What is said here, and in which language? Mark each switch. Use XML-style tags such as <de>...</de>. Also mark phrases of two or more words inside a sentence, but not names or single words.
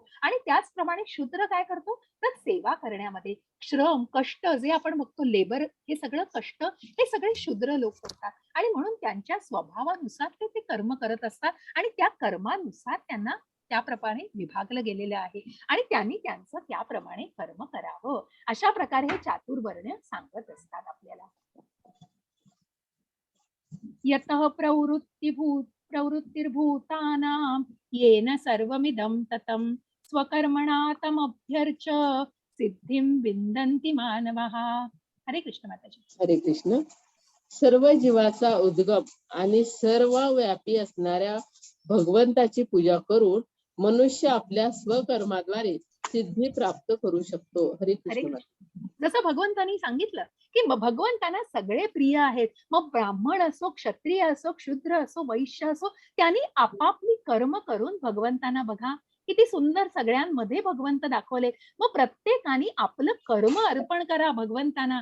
<mr>आणि त्याचप्रमाणे शूद्र काय करतो? तर सेवा करण्यामध्ये, श्रम, कष्ट जे आपण बघतो, लेबर, हे सगळं कष्ट हे सगळे शूद्र लोक करतात. आणि म्हणून त्यांच्या स्वभावानुसार ते कर्म करत असतात आणि त्या कर्मानुसार त्यांना त्याप्रमाणे विभागलं गेलेलं आहे आणि त्यांनी त्यांचं त्याप्रमाणे कर्म करावं. अशा प्रकारे हे चातुर्वर्ण सांगत असतात आपल्याला.</mr> <sa>यतः प्रवृत्तिर्भूतानां येन सर्वमिदं ततं स्वकर्मणा तमभ्यर्च सिद्धिं विन्दन्ति मानवः.</sa> <mr>हरे कृष्ण माताजी. हरे कृष्ण. सर्व जीवाचा उद्गम आणि सर्व व्यापी असणाऱ्या भगवंताची पूजा करून मनुष्य आपल्या स्वकर्माद्वारे सिद्धी प्राप्त करू शकतो. हरे हरे कृष्ण. कृष्ण. जसं भगवंतांनी सांगितलं की भगवंतांना सगळे प्रिय आहेत. मग ब्राह्मण असो, क्षत्रिय असो, क्षुद्र असो, वैश्य असो, त्यांनी आपापली कर्म करून भगवंतांना बघा किती सुंदर सगळ्यांमध्ये भगवंत दाखवले. मग प्रत्येकाने आपलं कर्म अर्पण करा भगवंतांना.</mr>